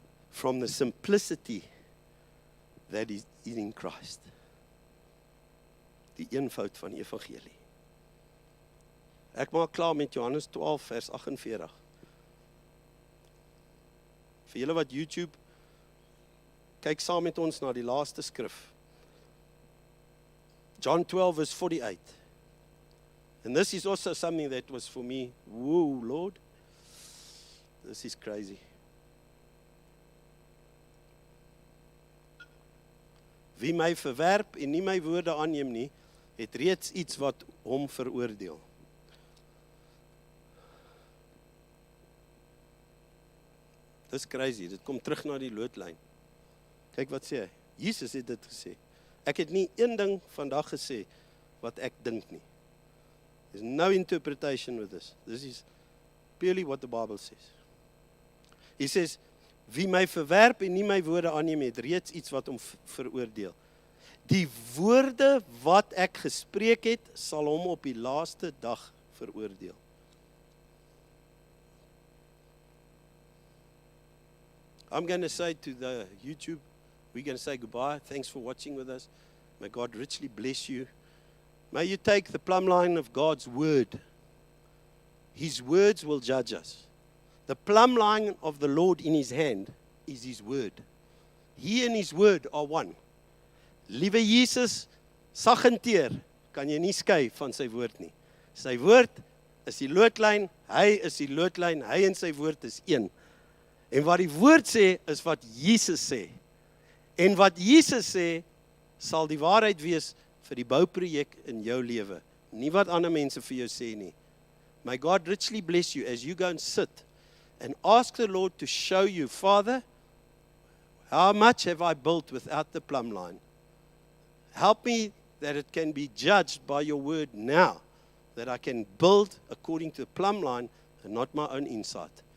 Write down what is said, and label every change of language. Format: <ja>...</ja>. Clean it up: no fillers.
<en>From the simplicity that is in Christ.</en> <af>Die eenvoud van die evangelie. Ek maak klaar met Johannes 12 vers 48. Vir julle wat YouTube, kyk saam met ons na die laaste skrif.</af> <en>John 12 verse 48. And this is also something that was for me, whoa, Lord, this is crazy.</en> <af>Wie my verwerp en nie my woorde aanneem nie, het reeds iets wat hom veroordeel. Dis crazy, dit kom terug na die loodlyn. Kyk wat sê hy. Jesus het dit gesê. Ek het nie een ding vandag gesê wat ek dink nie.</af> <en>There's no interpretation with this. This is purely what the Bible says. He says,</en> <af>wie my verwerp en nie my woorde aanneem het, reeds iets wat hom veroordeel. Die woorde wat ek gespreek het, sal hom op die laaste dag veroordeel.</af> <en>I'm going to say to the YouTube, we're going to say goodbye. Thanks for watching with us. May God richly bless you. May you take the plumb line of God's word. His words will judge us. The plumb line of the Lord in his hand is his word. He and his word are one.</en> <af>Liewe Jesus, sag en teer, kan jy nie skei van sy woord nie. Sy woord is die loodlyn, hy is die loodlyn, hy en sy woord is een. En wat die woord sê, is wat Jesus sê. En wat Jesus sê, sal die waarheid wees vir die bouprojek in jou lewe. Nie wat ander mense vir jou sê nie.</af> <en>May God richly bless you as you go and sit and ask the Lord to show you, Father, how much have I built without the plumb line? Help me that it can be judged by your word now, that I can build according to the plumb line and not my own insight.</en>